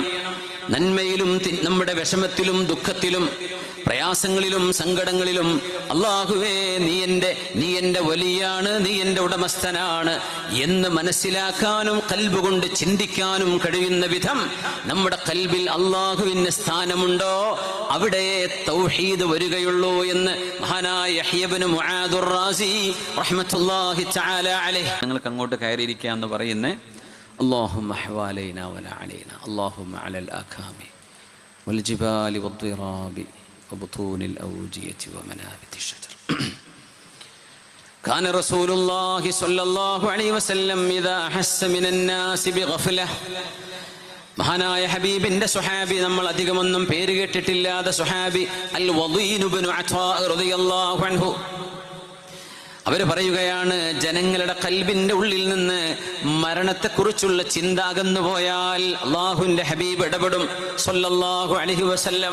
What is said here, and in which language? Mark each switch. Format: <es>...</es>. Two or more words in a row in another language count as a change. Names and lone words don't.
<ml>നന്മയിലും നമ്മുടെ വിഷമത്തിലും ദുഃഖത്തിലും പ്രയാസങ്ങളിലും സങ്കടങ്ങളിലും അല്ലാഹുവേ നീ എൻ്റെ വലിയാണ്, നീ എൻ്റെ ഉടമസ്ഥനാണ് എന്ന് മനസ്സിലാക്കാനും കൽബ് കൊണ്ട് ചിന്തിക്കാനും കഴിയുന്ന വിധം നമ്മുടെ കൽബിൽ അല്ലാഹുവിന് സ്ഥാനമുണ്ടോ അവിടെ തൗഹീദ് വരികയുള്ളൂ എന്ന് മഹാനായ യഹ്യ ഇബ്നു മുആദ് റാസി</ml> <ar>رحمة الله تعالى عليه.</ar> <ml>നിങ്ങൾക്ക് അങ്ങോട്ട് കയറിയിരിക്കാന്ന് പറയുന്നേ,</ml> <ar>اللهم حوالينا ولا علينا اللهم على الآكام والجبال والضراب وبطون الأودية ومنابت الشجر. كان رسول الله صلى الله عليه وسلم إذا أحس من الناس بغفلة.</ar> <ml>മഹാനായ ഹബീബിന്റെ സുഹാബി, നമ്മൾ അധികമൊന്നും പേര് കേട്ടിട്ടില്ലാത്ത സുഹാബി അൽ വദീൻ ഇബ്നു അത്വാ</ml> <ar>رضي الله عنه,</ar> <ml>അവർ പറയുകയാണ്, ജനങ്ങളുടെ കൽബിന്റെ ഉള്ളിൽ നിന്ന് മരണത്തെക്കുറിച്ചുള്ള ചിന്ത അകന്നു പോയാൽ അള്ളാഹുവിന്റെ ഹബീബ് ഇടപെടും</ml> <ar>صلى الله عليه وسلم.</ar>